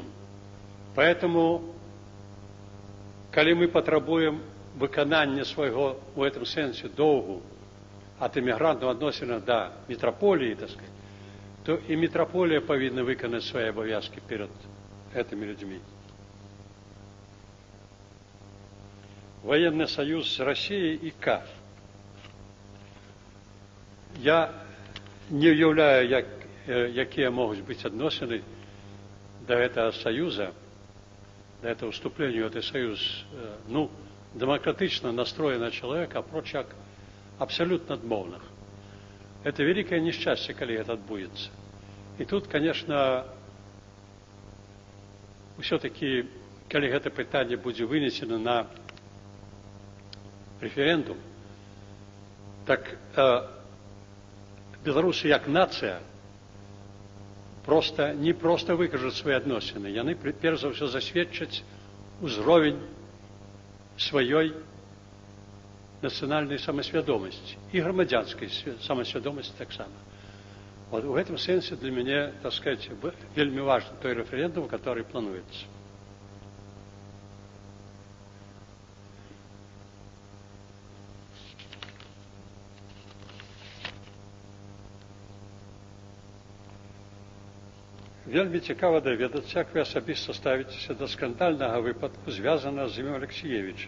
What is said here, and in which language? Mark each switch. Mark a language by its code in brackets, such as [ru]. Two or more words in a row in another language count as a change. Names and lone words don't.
[be] Поэтому, калі мы патрабуем выканання свайго у гэтым сэнсе доўгу ад эмігрантаў адносіна да метраполіі, [ru] так сказать, [be] то і метраполія павінна выканаць свае абавязкі перад гэтымі людзьмі. [ru] Военный союз с Россией и КАФ. [be] Я не уяўляю, якія могуць быць адносіны да гэтага союза, [ru] да этого вступления в этот союз, демократично настроенного человека, [be] апроч як абсолютно адмоўных. [ru] Это великое несчастье, [be] калі это адбудзецца. [ru] И тут, конечно, все-таки, [be] калі гэта пытанне будзе вынесено на референдум, так беларусы як нацыя не просто выкажуць свае адносіны, яны перш за ўсё засведчаць узровень сваёй нацыянальнай самасвядомасці і грамадзянскай самасвядомасці таксама. [ru] Вот в этом сенсе [be] для мяне, [ru] так сказать, [be] вельмі важны той референдум, [ru] который плануецца. [be] Вельмі цікава даведацца, як вы асабіста ставіцеся да скандальнага выпадку, звязанага з імем Алексіевіч.